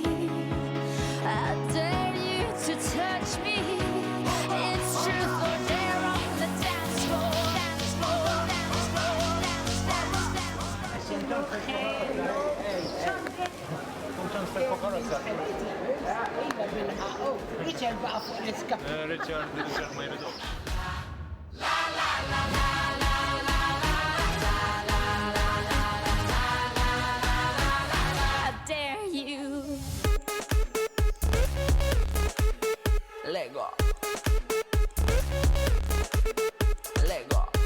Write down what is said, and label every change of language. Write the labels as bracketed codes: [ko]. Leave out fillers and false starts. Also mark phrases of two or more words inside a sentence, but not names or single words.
[en] I dare you to touch me. It's truth or dare on the dance floor. Dance floor, dance floor, dance floor, dance floor. [mt] Richard baqa fuq l-iska. Richard ma jridux. [en] I dare you. Lego. Lego.